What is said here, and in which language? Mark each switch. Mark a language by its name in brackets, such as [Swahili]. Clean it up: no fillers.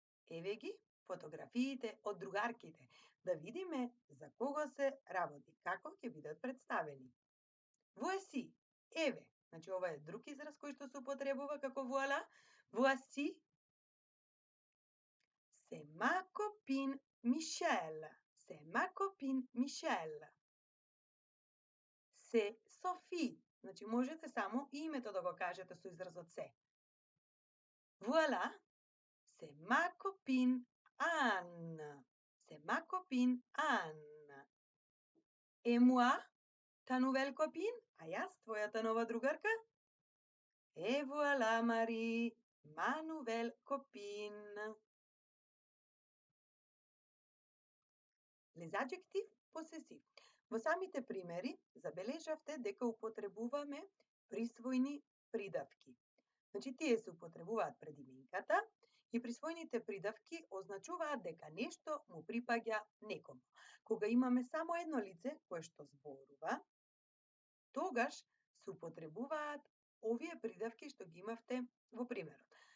[Macedonian] Еве ги фотографиите од другарките. Да видиме за кого се работи, како ќе бидат представени. [French] Voici, [Macedonian] еве. Значи ова е друг израз кој што се употребува како voilà. [French] Voici. C'est ma copine Michelle. C'est ma copine Michelle. C'est Sophie. [Macedonian] Значи можете само името да го кажете со изразот се. [French] Voilà. C'est ma copine Anne. C'est ma copine Anne. Et moi, ta nouvelle copine? [Macedonian] А јас, твојата нова другарка? [French] Et voilà, Marie, ma nouvelle copine. Les adjectifs possessifs. [Macedonian] Во самите примери забележавте дека употребуваме присвојни придавки. Значи, тие се употребуваат пред именката И присвоените придавки означуваат дека нешто му припаѓа некому. Кога имаме само едно лице кое што зборува, тогаш се употребуваат овие придавки што ги имавте во примерот.